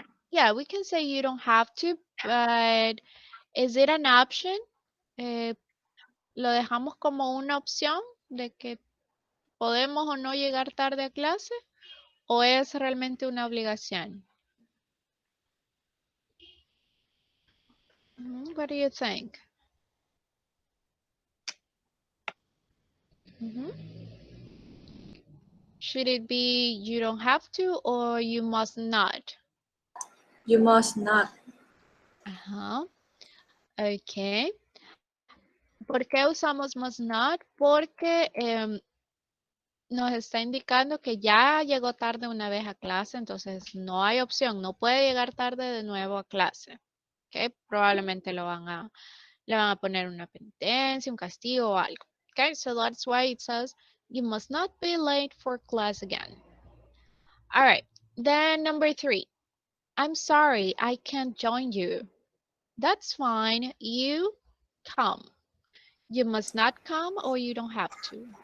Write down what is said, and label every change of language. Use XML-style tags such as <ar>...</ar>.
<en>Yeah, we can say you don't have to, but is it an option?</en> <es>Lo dejamos como una opción de que podemos o no llegar tarde a clase, o es realmente una obligación.</es> <en>What do you think? Should it be you don't have to or you must not? you must not.</en> <es>Ok. ¿Por qué usamos must not? Porque nos está indicando que ya llegó tarde una vez a clase, entonces no hay opción, no puede llegar tarde de nuevo a clase. ¿Ok? Probablemente le van a poner una penitencia, un castigo o algo.</es> <en>Okay, so that's why it says you must not be late for class again. All right, then number 3. I'm sorry, I can't join you. That's fine, you come. You must not come or you don't have to.</en>